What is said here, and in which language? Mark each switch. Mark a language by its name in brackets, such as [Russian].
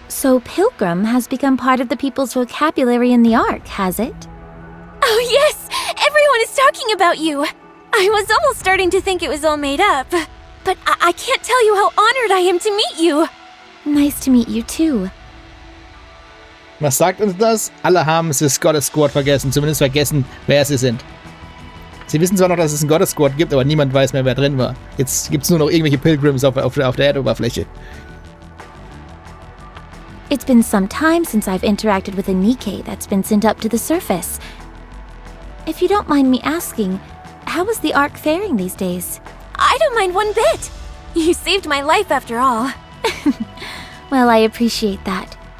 [English] So Pilgrim has become part of the people's vocabulary in the Ark, has it? Oh yes, everyone is talking about you. I was almost starting to think it was all made up, but I can't tell you how honored I am to meet you. Nice to meet you too. [German] Was sagt uns das? Alle haben das Goddess Squad vergessen, zumindest vergessen, wer sie sind. Sie wissen zwar noch, dass es einen Goddess Squad gibt, aber niemand weiß mehr, wer drin war. Jetzt gibt es nur noch irgendwelche Pilgrims auf der Erdoberfläche. [English] It's been some time since I've interacted with a Nikke that's been sent up to the surface. If you don't mind me asking, how is the Ark faring these days? I don't mind one bit. You saved my life after all. Well, I appreciate that.